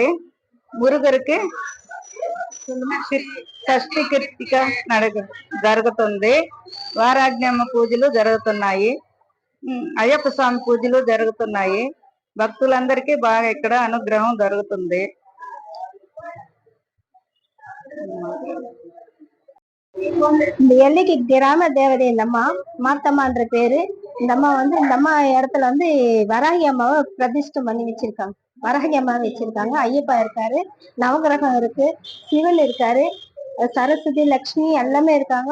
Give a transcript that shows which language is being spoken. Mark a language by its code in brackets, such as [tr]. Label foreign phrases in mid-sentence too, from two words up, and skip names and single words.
[te] మురుగురికి షష్ఠి కీర్తిక జరుగుతుంది. వారాజ్ఞమ్మ పూజలు జరుగుతున్నాయి. అయ్యప్ప స్వామి పూజలు జరుగుతున్నాయి. భక్తులందరికీ బాగా ఇక్కడ అనుగ్రహం జరుగుతుంది. [ta] இந்த எல்லைக்கு கிராம தேவதை இந்த அம்மா மாத்தம்மான்ற பேரு. இந்த அம்மா இந்த அம்மா இடத்துல வராகி அம்மாவை பிரதிஷ்டம் பண்ணி வச்சிருக்காங்க. வராகி அம்மாவை வச்சிருக்காங்க. ஐயப்பா இருக்காரு, நவகிரகம் இருக்கு, சிவன் இருக்காரு, சரஸ்வதி, லக்ஷ்மி எல்லாமே இருக்காங்க.